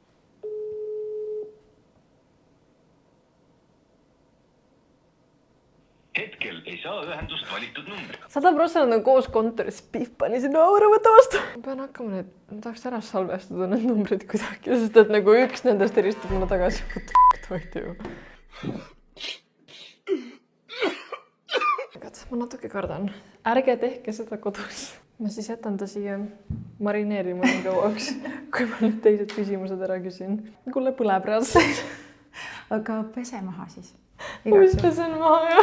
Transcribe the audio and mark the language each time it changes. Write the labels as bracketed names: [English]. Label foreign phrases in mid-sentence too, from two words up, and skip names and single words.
[Estonian] Hetkel ei saa ühendust valitud numbri. 100% on koos kontoris, pani sinna aura, võtta vastu. Ma pean hakkama need, ma tahaks ära salvestada need numbrid kuidagi, sest et nagu üks nendest helistab mulle tagasi. [English] What the fuck, [Estonian] tohti ju. god, ma natuke kardan. Ärge tehke seda kodus. Ma siis jätan ta siia marineerima nii kauaks, kui ma nüüd teised küsimused ära küsin. Kuule põleb reaalselt. Aga pese maha siis. Mis pesen maha, jah?